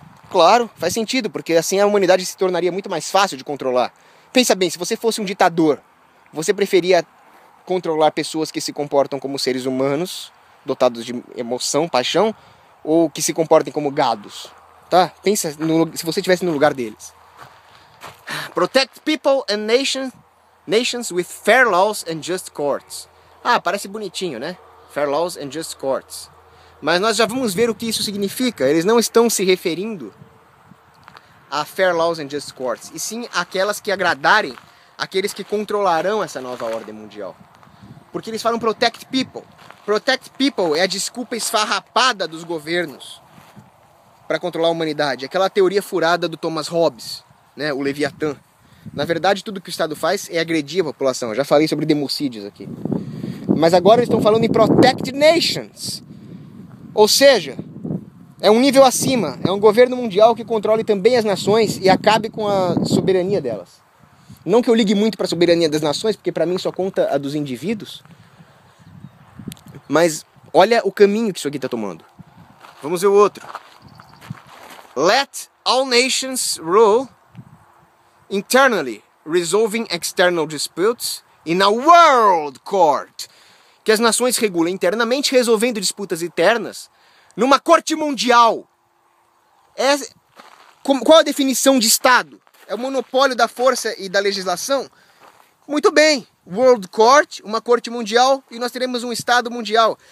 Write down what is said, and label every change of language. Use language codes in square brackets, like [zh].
[pt] Claro, faz sentido, porque assim a humanidade se tornaria muito mais fácil de controlar. Pensa bem, se você fosse um ditador, você preferia controlar pessoas que se comportam como seres humanos, dotados de emoção, paixão, ou que se comportem como gados? Tá? Pensa se você estivesse no lugar deles. [en] Protect people and nations with fair laws and just courts. [pt] Ah, parece bonitinho, né? [en] Fair laws and just courts. [pt] Mas nós já vamos ver o que isso significa. Eles não estão se referindo a [en] fair laws and just courts, [pt] e sim aquelas que agradarem aqueles que controlarão essa nova ordem mundial. Porque eles falam [en] protect people. Protect people [pt] é a desculpa esfarrapada dos governos para controlar a humanidade. Aquela teoria furada do Thomas Hobbes, né, o Leviatã. Na verdade, tudo que o Estado faz é agredir a população. Eu já falei sobre democídios aqui. Mas agora eles estão falando em [en] protect nations. [pt] Ou seja, é um nível acima. É um governo mundial que controle também as nações e acabe com a soberania delas. Não que eu ligue muito para a soberania das nações, porque para mim só conta a dos indivíduos. Mas olha o caminho que isso aqui está tomando. Vamos ver o outro. [en] Let all nations rule internally, resolving external disputes in a world court. [pt] Que as nações regulem internamente, resolvendo disputas internas numa corte mundial. Qual a definição de Estado? É o monopólio da força e da legislação? Muito bem. World Court, uma corte mundial, e nós teremos um Estado mundial.